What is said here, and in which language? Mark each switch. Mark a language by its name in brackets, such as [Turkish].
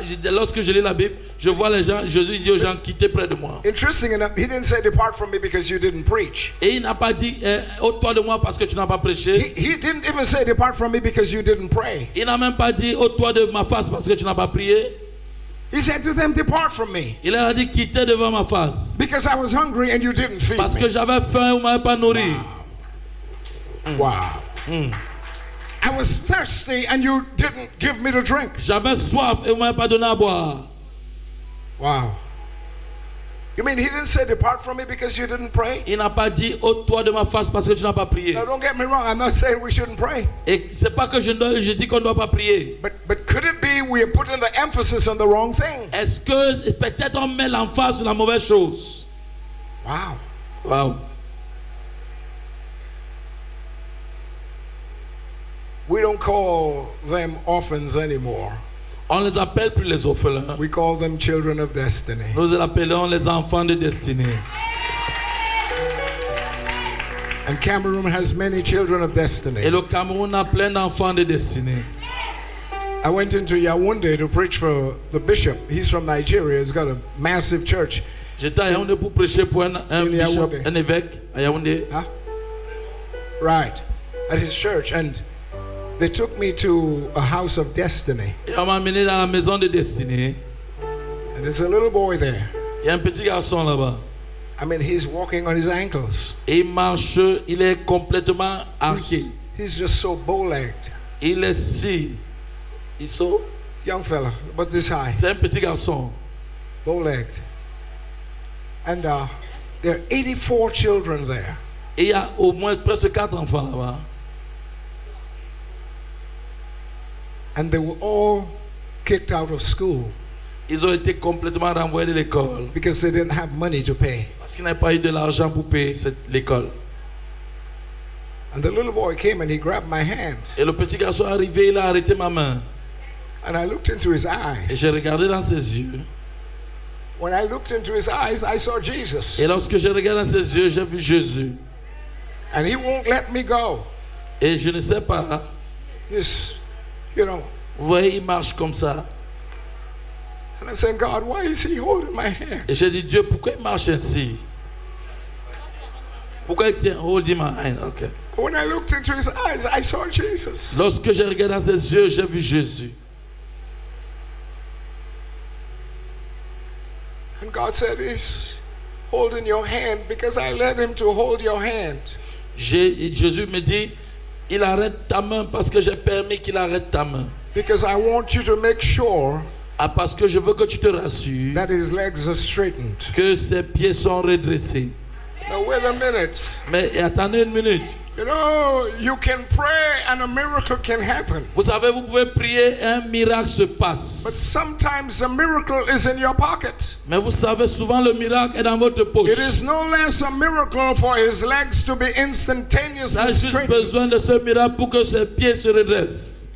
[French] Lorsque je lis la Bible, je vois les gens, Jésus dit aux gens, quittez près de moi. [English] Interesting enough, he didn't say depart from me because you didn't preach. [French] Et il n'a pas dit, ôte-toi de moi parce que tu n'as pas prêché. [English] He didn't even say depart from me because you didn't pray. [French] Il n'a même pas dit, ôte-toi de ma face parce que tu n'as pas prié. [English] He said to them, depart from me [French] Il a dit, quittez devant ma face. [English] because I was hungry and you didn't feed [French] Parce que [English] me. [French] j'avais faim, vous ne m'avez pas nourri. [English] Wow. I was thirsty and you didn't give me to drink. [French] J'avais soif et vous m'avez pas donné à boire. [English] Wow. You mean he didn't say depart from me because you didn't pray? [French] Il n'a pas dit ôte-toi de ma face parce que tu n'as pas prié. [English] Now don't get me wrong, I'm not saying we shouldn't pray. [French] Et c'est pas que je dis qu'on ne doit pas prier. [English] But could it be we are putting the emphasis on the wrong thing? [French] Est-ce que peut-être on met l'emphase sur la mauvaise chose? [English] Wow. Wow. We don't call them orphans anymore. [French] On les appelle plus les orphelins. [English] We call them children of destiny. [French] Nous les appelons les enfants de destinée. [English] And Cameroon has many children of destiny. [French] Et le Cameroun a plein d'enfants de destinée. [English] I went into Yaoundé to preach for the bishop. He's from Nigeria. He's got a massive church. [French] J'étais à Yaoundé pour prêcher pour un bishop, [English] Yaoundé. [French] un évêque à Yaoundé. [English] Huh? Right. At his church. And they took me to a house of destiny. [French] Et on m'a amené dans la maison de destinée. [English] And there's a little boy there. [French] Il y a un petit garçon là-bas. [English] I mean, he's walking on his ankles. [French] Et il marche, il est complètement arqué. [English] He's just so bow-legged. [French] Il est si. Il so. [English] Young fella, about this high. [French] C'est un petit garçon. [English] Bow-legged. And there are 84 children there. [French] Et il y a au moins presque 4 enfants là-bas. [English] And they were all kicked out of school [French] Ils ont été complètement renvoyés de l'école. [English] because they didn't have money to pay. [French] Parce qu'ils n'avaient pas eu de l'argent pour payer l'école. [English] And the little boy came and he grabbed my hand. [French] Et le petit garçon est arrivé, il a arrêté ma main. [English] And I looked into his [French] Et j'ai [English] eyes. [French] regardé dans ses yeux. [English] When I looked into his eyes, I saw Jesus. [French] Et lorsque j'ai regardé dans ses yeux, j'ai vu Jésus. [English] And he won't let me go. [French] Et je ne sais pas, [English] He's, you know. [French] vous voyez, il marche comme ça. [English] And I'm saying, God, why is he holding my hand? [French] Et j'ai dit, Dieu, pourquoi il marche ainsi? Pourquoi il tient [English] holding my hand? Okay. When I looked into his eyes, I saw Jesus. [French] Lorsque j'ai regardé dans ses yeux, j'ai vu Jésus. [English] And God said, he's holding your hand because I led him to hold your hand. [French] Jésus me dit, il arrête ta main parce que j'ai permis qu'il arrête ta main. [English] Because I want you to make sure [French] Ah, parce que je veux que tu te rassures [English] that his legs are straightened. [French] que ses pieds sont redressés. [English] Now, wait a minute. [French] Mais attendez une minute. [English] You know, you can pray and a miracle can happen. [French] Vous savez, vous pouvez prier et un miracle se [English] But [French] passe. [English] sometimes the miracle is in your pocket. [French] Mais vous savez, souvent le miracle est dans votre poche. [English] It is no less a miracle for his legs to be [French] Ça [English] instantaneously [French] a juste besoin [English] straightened [French] de ce miracle pour que ses pieds se redressent.